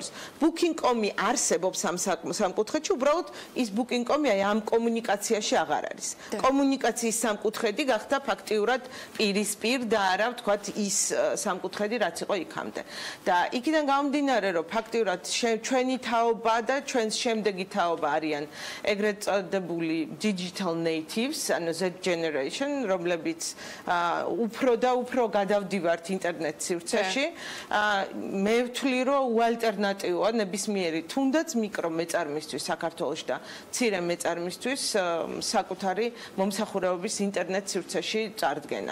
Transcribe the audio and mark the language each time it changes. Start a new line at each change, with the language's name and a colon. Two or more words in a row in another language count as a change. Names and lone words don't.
Georgian: booking.com-ი არსებობს ამ სამკუთხედში, უბრალოდ ის booking.com-ი ამ კომუნიკაციაში აღარ არის. კომუნიკაციის სამკუთხედი გახდა ფაქტიურად პირისპირ და არა ვთქვათ ის სამკუთხედი, რაც იყო იქამდე. და იქიდან გამომდინარე, რომ ფაქტიურად ჩვენი თაობა და ჩვენს შემდეგი თაობა არიან ეგრეთ წოდებული
English: digital natives,
Georgian: ანუ
English: Z generation,
Georgian: რომლებიც უფრო და უფრო გადავდივართ ინტერნეტ სივრცეში. მე ვთვლი, რომ უალტერნატივოა ნებისმიერი თუნდაც მიკრო მეწარმისთვის საქართველოში და მცირე მეწარმისთვის საკუთარი მომსახურებების ინტერნეტ სივრცეში წარდგენა.